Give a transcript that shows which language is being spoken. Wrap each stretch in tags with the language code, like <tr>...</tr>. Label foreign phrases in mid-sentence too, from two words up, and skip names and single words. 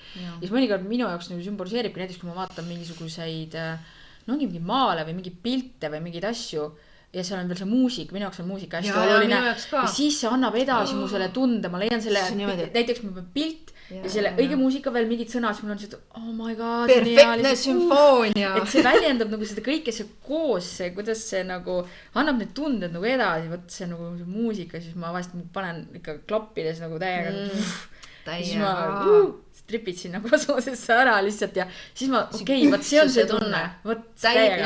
<et>Ja siis mõnikord minu jaoks nagu sümboliseeribki näiteks, kui ma vaatan mingisuguseid, mingi maale või mingi pilte või mingeid asju, ja seal on veel see muusik, minu jaoks on muusika hästi oluline ja siis see annab edasi mu selle tunde, ma leian selle, näiteks ma pean pilt ja selle õige muusika veel mingid sõnad, siis mul on see,</et> <en>oh my god,</en> <et>perfektne sümfoonia, et see väljendab nagu seda kõike see koos, see kuidas see nagu annab need tunded nagu edasi, võt see nagu muusika, siis ma vahest panen ikka klappides nagu täiega siis ma tripid sinna kosmosesse ära lihtsalt ja siis ma, okei, võt see on see tunne, võt täiega.</et>